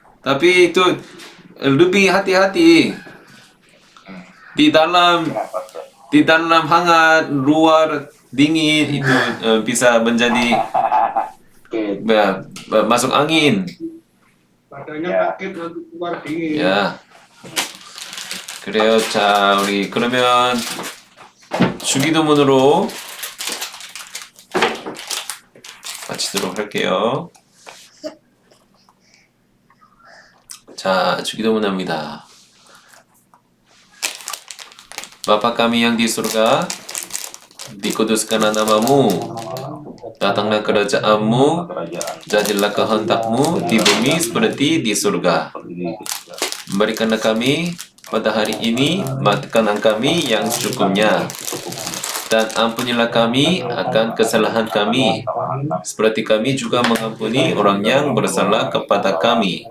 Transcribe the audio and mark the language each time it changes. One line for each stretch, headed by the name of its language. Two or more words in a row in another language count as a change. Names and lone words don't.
Indonesian: Tapi itu lebih hati-hati. di dalam Ya, Pastor. di dalam hangat, luar dingin itu bisa menjadi Oke. masuk angin. Badannya Ya. kaget nanti keluar dingin.
Korean: 야, 그래요. 자, 우리 그러면 주기도문으로 마치도록 할게요. 자, 주기도문 합니다.
Indonesian: Bapa kami yang di surga, dikuduskanlah namamu, datanglah kerajaanmu, Kerajaan jadilah kehendakmu di bumi seperti di surga. berdiri Berikanlah kami pada hari ini makanan kami yang secukupnya, dan ampunilah kami akan kesalahan kami, seperti kami juga mengampuni orang yang bersalah kepada kami.